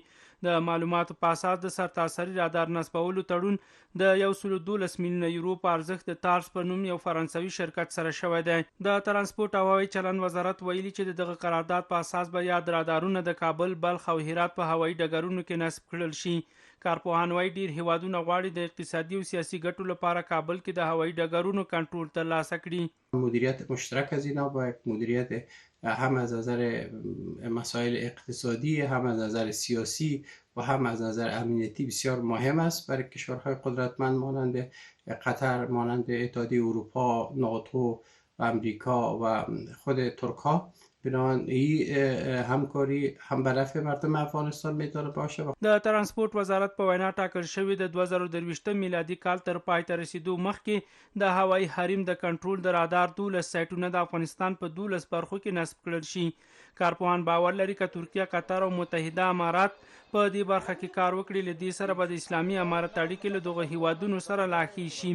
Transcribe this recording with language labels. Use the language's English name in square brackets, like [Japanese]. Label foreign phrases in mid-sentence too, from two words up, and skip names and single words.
[Pashto] د معلوماتو په اساس د سرتاسري رادار نصبولو تړون د 112 میلیونه یورو په ارزښت د تارس په نوم یو فرانسوي شرکت سره شوی دی. د ټرانسپورټ او هوایي چلند وزارت ویلي چې دغه قرارداد په اساس به یاد رادارونه د کابل، بلخ او هرات په هوایي ډګرونو کې نصب کړل شي. کارپوهان وايي ډیر هیوادونه غواړي د اقتصادي او سیاسي ګټو لپاره کابل کې د هوایي ډګرونو کنټرول ترلاسه کړي. [Persian] مدیریت مشترک از اینا با مدیریت هم از نظر مسائل اقتصادی، هم از نظر سیاسی و هم از نظر امنیتی بسیار مهم است برای کشورهای قدرتمند مانند قطر، مانند اتحادیه اروپا، ناتو و امریکا و خود ترک ها. بنابراین این همکاری هم به نفع مردم افغانستان میتونه باشه. [Pashto] د ترانسپورت وزارت په وینا ټاکل شوی د 2023 میلادي کال تر پای ته رسیدو مخکې د هوایي حریم د کنټرول د رادار 12 سایټونه د افغانستان په 12 برخو کې نصب کړل شي. کارپوهان باور لري چې ترکیه، قطر او متحده امارات په دې برخه کې کار وکړي، له دې سره به د اسلامي امارت اړیکې له دغه هیوادونو سره لا ښې شي.